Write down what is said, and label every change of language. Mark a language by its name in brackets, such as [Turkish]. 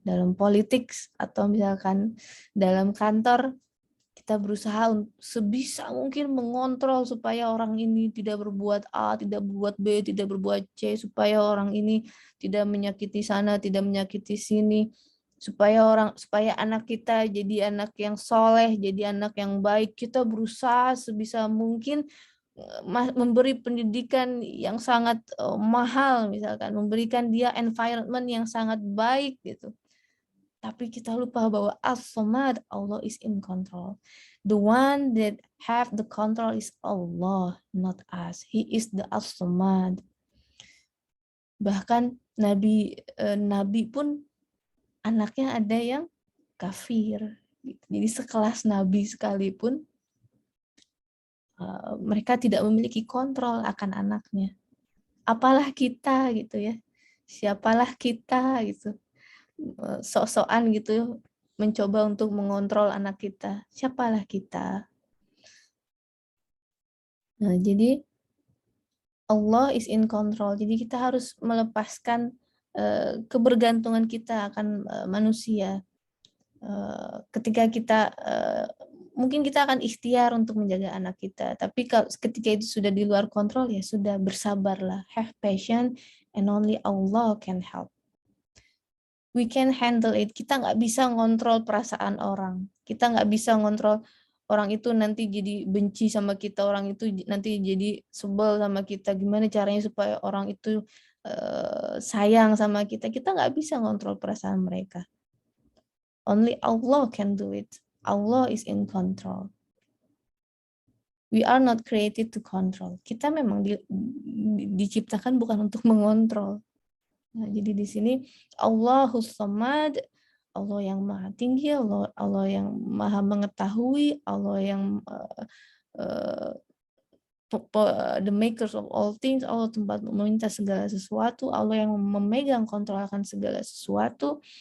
[Indonesian] Dalam politik, atau misalkan dalam kantor, kita berusaha sebisa mungkin mengontrol supaya orang ini tidak berbuat A, tidak berbuat B, tidak berbuat C, supaya orang ini tidak menyakiti sana, tidak menyakiti sini, supaya anak kita jadi anak yang soleh, jadi anak yang baik. Kita berusaha sebisa mungkin memberi pendidikan yang sangat mahal, misalkan memberikan dia environment yang sangat baik gitu. Tapi kita lupa bahwa As-Samad, [English] Allah is in control. The one that have the control is Allah, not us. He is the As-Samad. [Indonesian] Bahkan Nabi pun anaknya ada yang kafir. Jadi sekelas Nabi sekalipun mereka tidak memiliki kontrol akan anaknya. Apalah kita gitu ya. Siapalah kita gitu. Sok-sokan gitu mencoba untuk mengontrol anak kita. Siapalah kita? Nah, jadi [English] Allah is in control. [Indonesian] Jadi kita harus melepaskan kebergantungan kita akan manusia. Ketika kita mungkin kita akan ikhtiar untuk menjaga anak kita, tapi kalau ketika itu sudah di luar kontrol, ya sudah, bersabarlah, [English] have patience, and only Allah can help. We can handle it. [Indonesian] Kita nggak bisa ngontrol perasaan orang. Kita nggak bisa ngontrol orang itu nanti jadi benci sama kita, orang itu nanti jadi sebel sama kita. Gimana caranya supaya orang itu sayang sama kita? Kita nggak bisa ngontrol perasaan mereka. [English] Only Allah can do it. Allah is in control. We are not created to control. [Indonesian] Kita memang diciptakan bukan untuk mengontrol. Nah, jadi di sini Allahus Samad, Allah yang maha tinggi, Allah yang maha mengetahui, Allah yang [English] the makers of all things, [Indonesian] Allah tempat meminta segala sesuatu, Allah yang memegang kontrol akan segala sesuatu.